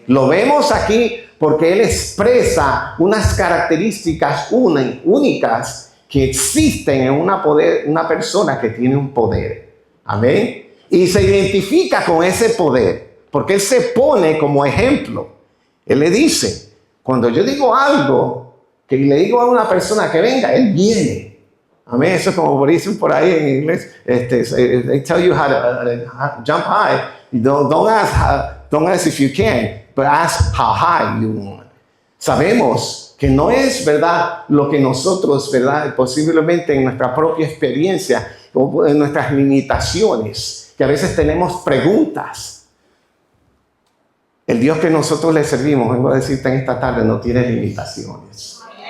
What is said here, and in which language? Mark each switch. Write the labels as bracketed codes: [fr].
[es] Lo vemos aquí porque él expresa unas características únicas que existen en una persona que tiene un poder. Amén. Y se identifica con ese poder porque él se pone como ejemplo. Él le dice, cuando yo digo algo, que le digo a una persona que venga, él viene. Amén. Eso es como dicen por ahí en inglés. [en] They tell you how to jump high. Don't ask if you can, but ask how high you want. [es] Sabemos que no es verdad lo que nosotros, verdad, posiblemente en nuestra propia experiencia o en nuestras limitaciones, que a veces tenemos preguntas. El Dios que nosotros le servimos, vengo a decirte en esta tarde, no tiene limitaciones.